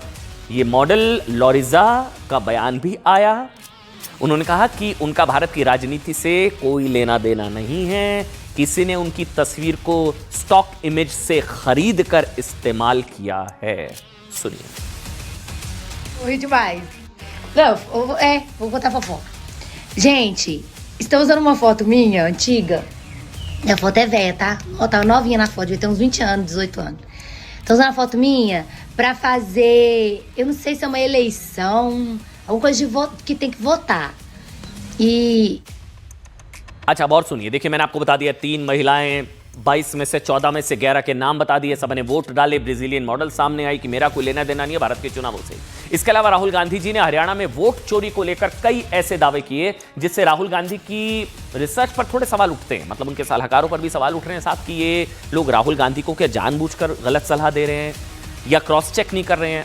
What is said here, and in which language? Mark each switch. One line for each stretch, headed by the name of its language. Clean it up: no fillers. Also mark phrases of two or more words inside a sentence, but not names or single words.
Hindi: ये मॉडल लॉरिजा का बयान भी आया। उन्होंने कहा कि उनका भारत की राजनीति से कोई लेना देना नहीं है, किसी ने उनकी तस्वीर को
English: stock image
Hindi: से खरीद कर इस्तेमाल किया है। सुनिए।
Portuguese: Oi demais. Não, vou contar a fofoca. Gente, estão usando uma foto minha, antiga. Minha foto é velha, tá? Ó, tava novinha na foto, devia ter uns 20 anos, 18 anos. Estão usando a foto minha pra fazer, eu não sei se é uma eleição, alguma coisa de voto, que tem que votar. E
Hindi: अच्छा अब और सुनिए, देखिए मैंने आपको बता दिया 3 महिलाएं, 22 में से 14 में से 11 के नाम बता दिए, सबने वोट डाले,
English: Brazilian model
Hindi: सामने आई कि मेरा कोई लेना देना नहीं है भारत के चुनावों से। इसके अलावा राहुल गांधी जी ने हरियाणा में वोट चोरी को लेकर कई ऐसे दावे किए जिससे राहुल गांधी की रिसर्च पर थोड़े सवाल उठते हैं, मतलब उनके सलाहकारों पर भी सवाल उठ रहे हैं साहब कि ये लोग राहुल गांधी को क्या जानबूझकर गलत सलाह दे रहे हैं या
English: cross check
Hindi: नहीं कर रहे हैं।